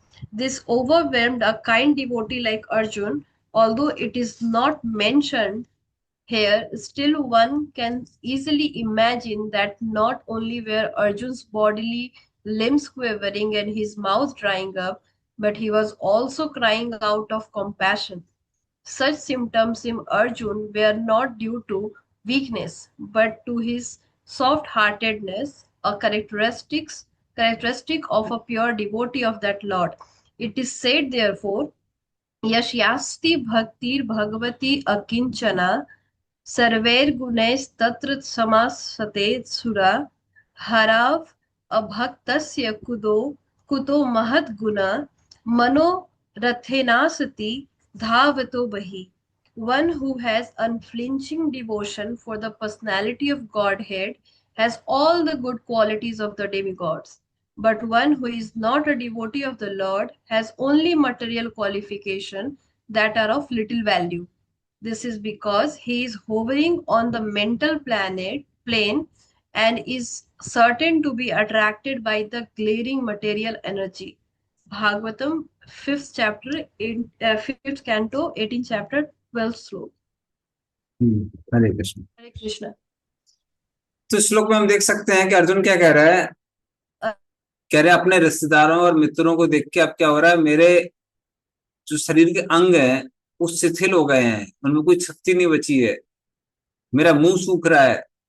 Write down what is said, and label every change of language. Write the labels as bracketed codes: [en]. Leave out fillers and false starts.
[en] This overwhelmed a kind devotee like Arjun, although it is not mentioned here, still one can easily imagine that not only were Arjun's bodily limbs quivering and his mouth drying up, but he was also crying out of compassion. Such symptoms in Arjun were not due to weakness, but to his soft-heartedness, a characteristic of a pure devotee of that Lord. It is said, therefore, [sa] यस्यास्ति भक्तिर्भगवती अकिंचना सर्वैर्गुणैस्तत्र समासते सुरा हराव अभक्तस्य कुतो महद्गुण मनोरथेनासति धावतो बहि. [en] One who has unflinching devotion for the personality of Godhead has all the good qualities of the demigods. But one who is not a devotee of the Lord has only material qualification that are of little value. This is because he is hovering on the mental plane and is certain to be attracted by the glaring material energy. Bhagavatam, 5th chapter, 5th canto, 18th chapter, 12th श्लोक. [hi] हरे कृष्ण। हरे कृष्ण. तो इस श्लोक में हम देख सकते हैं कि अर्जुन क्या कह रहा है, कह रहे हैं अपने रिश्तेदारों और मित्रों को देख के अब क्या हो रहा है, मेरे जो शरीर के अंग हैं वो शिथिल हो गए हैं, उनमें कोई शक्ति नहीं बची है, मेरा मुंह सूख रहा है।